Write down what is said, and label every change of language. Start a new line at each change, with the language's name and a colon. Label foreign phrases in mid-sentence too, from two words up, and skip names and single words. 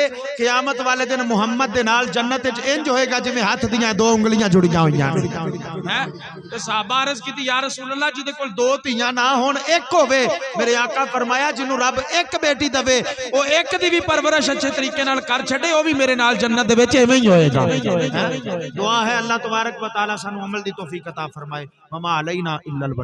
Punjabi: قیامت والے دن محمد دے نال جنت وچ اینج ہوئے گا جیویں ہتھ دیاں 2 انگلیاں جڑیاں ہوئیاں ہیں. تے صحابہ عرض کیتی
Arabic: يا رسول الله
Punjabi: جہدے کول 2 دھیاں نہ ہون اک ہووے. میرے آقا فرمایا جنہوں رب اک بیٹی دیوے او اک دی بھی پرورش اچھے طریقے نال کر چھڈے، او بھی میرے نال جنت دے وچ ایویں ہی ہوئے گا. دعا ہے اللہ
Arabic: تبارك وتعالى
Punjabi: سانوں عمل دی توفیق عطا فرمائے.
Arabic: وما علينا إلا البلاغ.